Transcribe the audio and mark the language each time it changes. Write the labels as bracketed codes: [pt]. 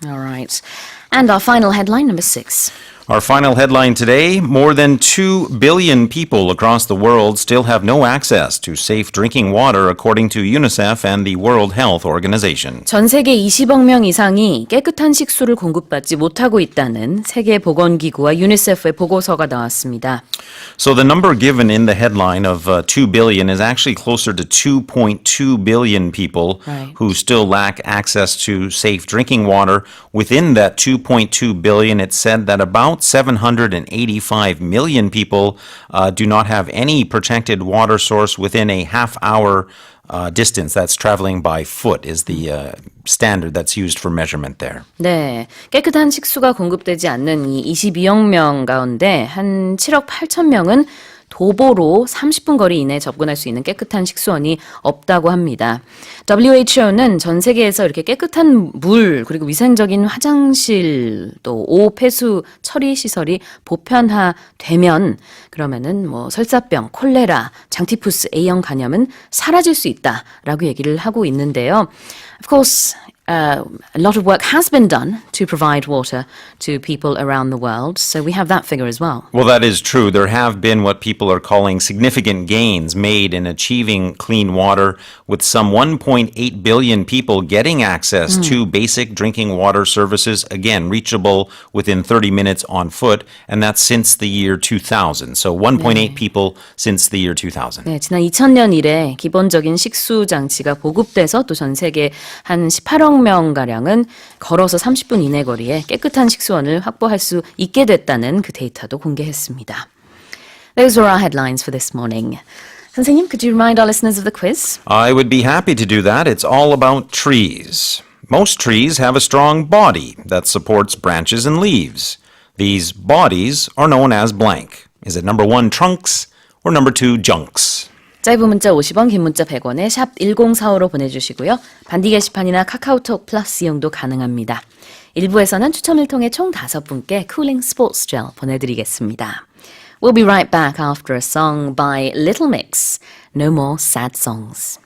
[en] All right. And our final headline, number 6. Our final headline today, more than 2 billion people across the world still have no access to safe drinking water according to UNICEF and the World Health Organization. [ko] 전 세계 20억 명 이상이 깨끗한 식수를 공급받지 못하고 있다는 세계보건기구와 유니세프의 보고서가 나왔습니다. [en] So the number given in the headline of 2 billion is actually closer to 2.2 billion people who still lack access to safe drinking water. Within that 2.2 billion, it said that about 785 million people do not have any protected water source within a half-hour distance. That's traveling by foot is the standard that's used for measurement there. [ko] 네, 깨끗한 식수가 공급되지 않는 이 22억 명 가운데 한 7억 8천 명은 도보로 30분 거리 이내에 접근할 수 있는 깨끗한 식수원이 없다고 합니다. WHO는 전 세계에서 이렇게 깨끗한 물 그리고 위생적인 화장실 또 오폐수 처리 시설이 보편화되면 그러면은 뭐 설사병, 콜레라, 장티푸스 A형 간염은 사라질 수 있다라고 얘기를 하고 있는데요. [en] Of course, a lot of work has been done to provide water to people around the world, so we have that figure as well. Well, that is true. There have been what people are calling significant gains made in achieving clean water, with some 1.8 billion people getting access to basic drinking water services, again, reachable within 30 minutes on foot, and that's since the year 2000. So 1.8 people since the year 2000. [ko] 네, 지난 2000년 이래 기본적인 식수 장치가 보급돼서 또 전 세계 한 18억 명가량은 걸어서 30분 이내 거리에 깨끗한 식수원을 확보할 수 있게 됐다는 그 데이터도 공개했습니다. [en] Those were our headlines for this morning. [ko] 선생님, [en] could you remind our listeners of the quiz? I would be happy to do that. It's all about trees. Most trees have a strong body that supports branches and leaves. These bodies are known as blank. Is it number 1, trunks, or number 2, junks? [ko] 짧은 문자 50원, 긴 문자 100원에 샵 1045로 보내주시고요. 반디 게시판이나 카카오톡 플러스 이용도 가능합니다. 1부에서는 추첨을 통해 총 5분께 쿨링 스포츠 젤 보내드리겠습니다. [en] We'll be right back after a song by Little Mix, No More Sad Songs.